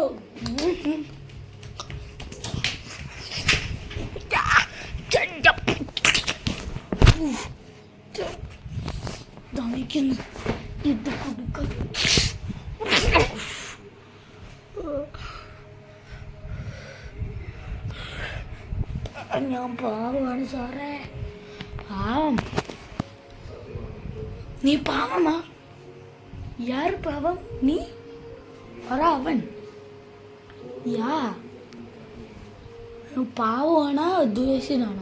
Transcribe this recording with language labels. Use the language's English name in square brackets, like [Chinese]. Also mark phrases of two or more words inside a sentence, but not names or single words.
[Malayalam] ദമിക്കുന്നു ഇത് കൊടുക്ക. ഞാൻ പാവമാണ് സാറേ, പാവം. നീ പാവമാ? [Tamil] யார் பாவம்? நீ வர அவன் யா பாவமானா துவேஷனானா?